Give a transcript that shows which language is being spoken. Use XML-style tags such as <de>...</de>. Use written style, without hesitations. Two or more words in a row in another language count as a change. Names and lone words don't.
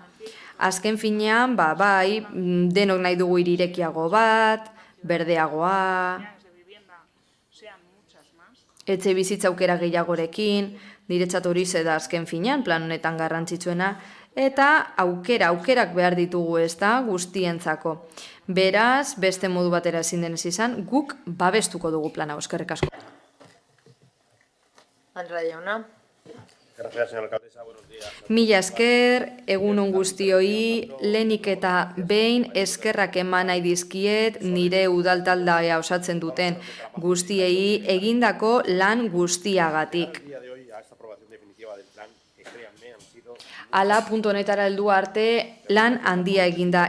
<eu>Azken finean, bai, denok nahi dugu hirirekiago bat, berdeagoa, etxe bizitza aukera gehiagorekin, niretzat hori da azken finean, plan honetan garrantzitsuena, eta aukerak behar ditugu ez da guztientzako. Beraz, beste modu batera ezin denez izan, guk babestuko dugu plana, eskerrik asko. Andra jauna.</eu> <es>Gracias, señora alcaldesa. Buenos días.</es> <eu>Mila esker, egunon guztioi, lehenik eta behin eskerrak eman nahi dizkiet nire udaltaldea osatzen duten guztiei egindako lan guztiagatik. Hala, puntu honetara heldu arte, lan handia eginda.</eu>